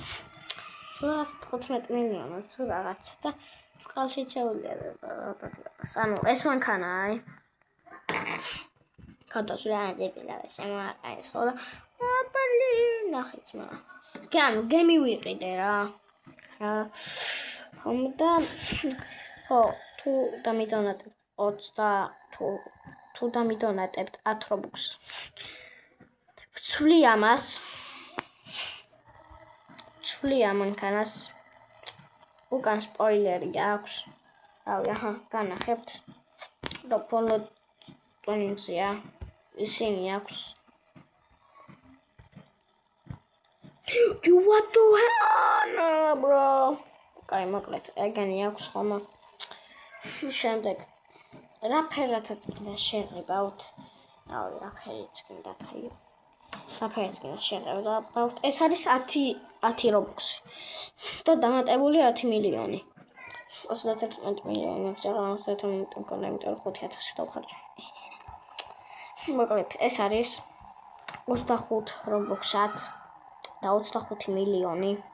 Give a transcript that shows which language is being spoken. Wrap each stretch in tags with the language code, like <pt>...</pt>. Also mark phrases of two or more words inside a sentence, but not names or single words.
<ka>115 მილიონი თუ რაღაცა და წყალში ჩაულია ანუ ეს მანქანა აი კადოს რა დებილა შემოაყენეს ხო და აპალი ნახეთ მაგრამ ანუ გემი ვიყიდე რა ხომ და ხო თუ დამიდონატებ 20 თუ დამიდონატებთ 10 რობუქს ვცვლი ამას მანქანას უკან სპოილერი აქვს რავი აჰა განახებთ რომ ბოლო ტუნინგზია ისინი აქვს</ka> <en>what the hell bro</en> <ka>კაი მოკლედ ეგენი აქვს ხომ შემდეგ რა ფერათაც კიდე შეღებავთ რავი რა ფერიც კიდე თაი რა ფერიც კიდე შეღებავთ ეს არის 10 რობუქსი და დამატებული 10 მილიონი 31 მილიონი მაგრამ 31 მქონდა იმიტომ 5000 დავხარჯე მოკლედ ეს არის 25 რობუქსად და 25 მილიონი</ka>